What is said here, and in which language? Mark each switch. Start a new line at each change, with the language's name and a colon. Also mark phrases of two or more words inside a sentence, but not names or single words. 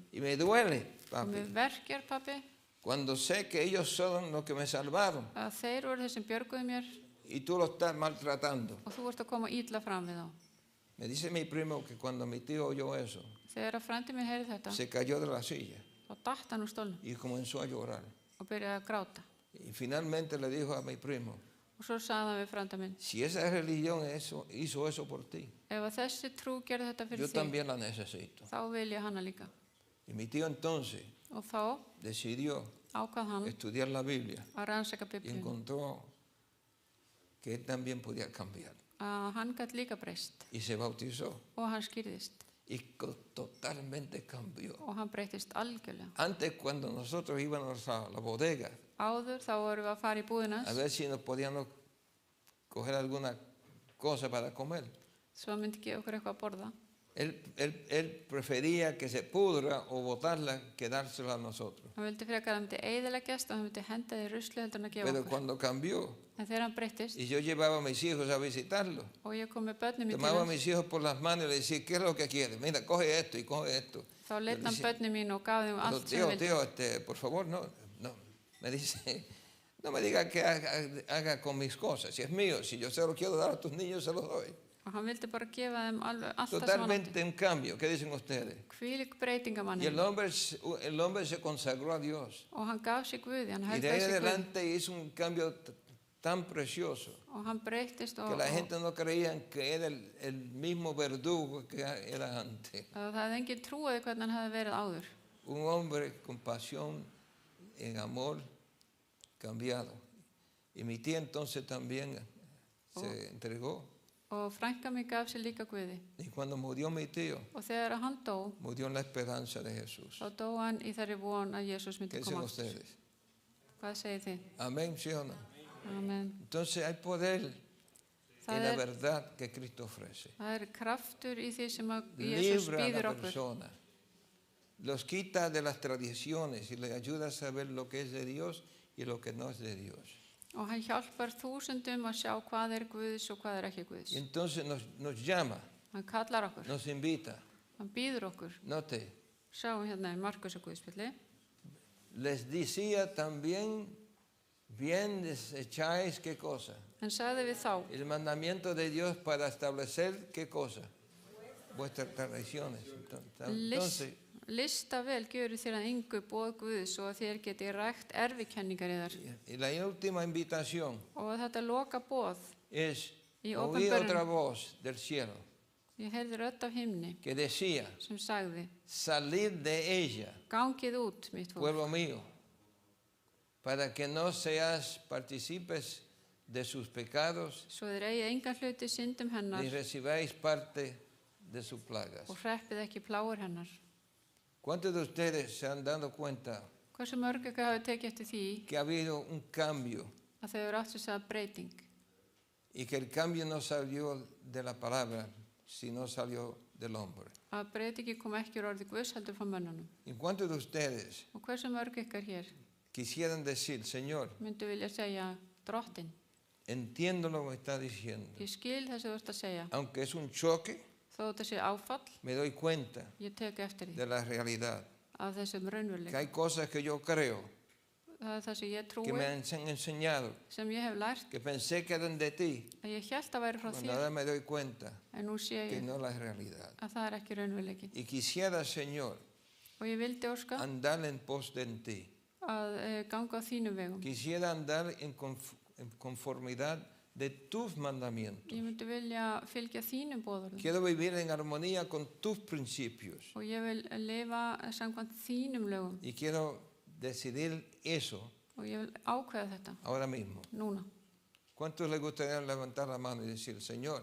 Spanish: Y me duele,
Icelandic: Og
Spanish: papi,
Icelandic: mér verkjar, pappi,
Spanish: cuando sé que ellos son los que me salvaron
Icelandic: að þeir voru þeir sem björguðu mér
Spanish: y tú lo estás maltratando.
Icelandic: og þú ert að koma illa fram við þá.
Spanish: Me dice mi primo que cuando mi tío oyó eso,
Icelandic: Þegar að frændi mér heyrði þetta,
Spanish: se cayó de la silla
Icelandic: þá datt hann úr stólnum
Spanish: y comenzó a llorar.
Icelandic: og byrjaði að gráta.
Spanish: Y finalmente le dijo a mi primo,
Icelandic: Og svo sagði hann við frænda minn,
Spanish: si esa religión hizo eso por ti,
Icelandic: ef að þessi trú gerði þetta
Spanish: yo
Icelandic: fyrir þig,
Spanish: también la necesito.
Icelandic: þá vil ég hana líka.
Spanish: Y mi tío entonces
Icelandic: Og þá
Spanish: decidió
Icelandic: ákvað hann
Spanish: estudiar la Biblia
Icelandic: að rannsaka
Spanish: y
Icelandic: Biblíu,
Spanish: encontró que él también podía cambiar.
Icelandic: að hann gætt líka breyst
Spanish: Y se bautizó
Icelandic: og hann skýrðist
Spanish: y totalmente cambió.
Icelandic: og hann breytist algjörlega.
Spanish: Antes, cuando nosotros íbamos a la bodega,
Icelandic: Áður þá vorum við að fara í búðina
Spanish: a ver si nos podíamos coger alguna cosa para comer.
Icelandic: svo hann myndi gefa okkur eitthvað að borða.
Spanish: Él prefería que se pudra o botarla que dársela a nosotros.
Icelandic: Hann vildi frekar að hann myndi eyðileggjast og hann myndi henda því í ruslu heldur en að gefa
Spanish: Pero
Icelandic: okkur.
Spanish: cuando cambió
Icelandic: En þegar hann breyttist
Spanish: y yo llevaba a mis hijos a visitarlo,
Icelandic: og ég kom með börnum mín til
Spanish: tomaba a
Icelandic: hans,
Spanish: mis hijos por las manos y le decía, ¿qué es lo que quieres? Mira, coge esto y coge esto.
Icelandic: þá leitt hann
Spanish: Yo le
Icelandic: börnum mín og gaf þeim
Spanish: Pero,
Icelandic: allt sem hann
Spanish: tío,
Icelandic: vildi.
Spanish: por favor, no. Me dice, no me diga que haga con mis cosas. Si es mío, si yo se lo quiero dar a tus niños, se los doy.
Icelandic: Og hann vildi bara gefa þeim alveg allt það sem hann átti.
Spanish: Totalmente en cambio. ¿Qué dicen ustedes?
Icelandic: Hvílík breyting af
Spanish: Y
Icelandic: manni.
Spanish: el hombre se consagró a Dios.
Icelandic: Og hann gaf sig Guði, hann
Spanish: Y de
Icelandic: helgaði
Spanish: ahí
Icelandic: sig Guði.
Spanish: adelante hizo un cambio tan precioso
Icelandic: Og hann breyttist
Spanish: que
Icelandic: og
Spanish: la gente no creía que era el mismo verdugo que era antes.
Icelandic: það hefði enginn trúið hvernig hann hefði verið áður.
Spanish: Un hombre con pasión, en amor, cambiado. Y mi tía entonces también se entregó.
Icelandic: Og frænka mín gaf sig líka Guði.
Spanish: Y cuando murió mi tío,
Icelandic: Og þegar hann dó,
Spanish: murió en la esperanza de Jesús.
Icelandic: þá dó hann í þeirri von að Jesús
Spanish: ¿Qué
Icelandic: myndi
Spanish: dicen
Icelandic: koma aftur.
Spanish: ustedes?
Icelandic: Hvað segir þið?
Spanish: Amén, ¿sí o no?
Icelandic: Amen.
Spanish: Entonces hay poder en
Icelandic: Það
Spanish: la
Icelandic: er,
Spanish: verdad que Cristo ofrece.
Icelandic: það er kraftur í því sem að Jesús
Spanish: Libra a
Icelandic: býður
Spanish: la
Icelandic: okkur.
Spanish: persona los quita de las tradiciones y les ayuda a saber lo que es de Dios y lo que no es de Dios.
Icelandic: Og hann hjálpar þúsundum að sjá hvað Guðs og hvað ekki Guðs.
Spanish: Y entonces nos llama,
Icelandic: Hann kallar okkur,
Spanish: nos invita.
Icelandic: hann býður okkur.
Spanish: Note,
Icelandic: Sjáum hérna í Markus og Guðspjalli.
Spanish: les decía también, bien desecháis qué cosa.
Icelandic: Hann sagði við þá,
Spanish: El mandamiento de Dios para establecer qué cosa. Vuestras tradiciones. Entonces,
Icelandic: lista vel gjöru þér að engu boð Guðs og að þér geti rækt erfikenningar yðar.
Spanish: y la última invitación
Icelandic: Og þetta loka boð,
Spanish: es Y oír
Icelandic: openbarun.
Spanish: otra voz del cielo
Icelandic: ég heyrði rödd af himni
Spanish: que decía,
Icelandic: sem sagði,
Spanish: salid de ella,
Icelandic: gangið út mitt fólk,
Spanish: pueblo mío, para que no seas partícipes de sus pecados
Icelandic: svo þér eigi engan hluti í syndum hennar
Spanish: ni recibáis parte de sus plagas.
Icelandic: og hreppið ekki plágur hennar.
Spanish: ¿Cuántos de ustedes se han dado cuenta
Icelandic: Hversu mörg ykkar hafi tekið eftir því
Spanish: que ha habido un cambio
Icelandic: að þau eru átt sér að breyting
Spanish: y que el cambio no salió de la palabra, sino salió del hombre?
Icelandic: að breytingi kom ekki úr orði Guðs heldur frá mönnunum?
Spanish: ¿Y cuántos de ustedes
Icelandic: Og hversu mörg ykkar hér
Spanish: quisieran decir, Señor,
Icelandic: myndu vilja segja, drottin,
Spanish: entiendo lo que está diciendo,
Icelandic: ég skil það sem þú ert að segja,
Spanish: aunque es un choque,
Icelandic: þó þetta sé áfall,
Spanish: me doy cuenta
Icelandic: ég tek eftir því
Spanish: de la realidad,
Icelandic: af þessum
Spanish: que
Icelandic: raunveruleika.
Spanish: hay cosas que yo creo,
Icelandic: Það það sem ég
Spanish: que me
Icelandic: trúi,
Spanish: han enseñado,
Icelandic: sem ég hef lært,
Spanish: que pensé que eran de ti,
Icelandic: að ég hélt að væri frá
Spanish: cuando
Icelandic: þér,
Spanish: ahora me doy cuenta
Icelandic: en nú sé
Spanish: que
Icelandic: ég
Spanish: no la es realidad.
Icelandic: að það ekki raunveruleikin.
Spanish: Y quisiera, Señor,
Icelandic: Og ég vildi óska
Spanish: andar en pos de ti.
Icelandic: að ganga á þínum vegum.
Spanish: Quisiera andar en conformidad de tus mandamientos.
Icelandic: Ég myndi vilja fylgja þínum boðorðum
Spanish: Quiero vivir en armonía con tus principios.
Icelandic: og ég vil lifa samkvæmt þínum lögum
Spanish: Y quiero decidir eso
Icelandic: og ég vil ákveða þetta
Spanish: ahora mismo.
Icelandic: núna.
Spanish: ¿Cuántos les gustaría levantar la mano y decir, Señor,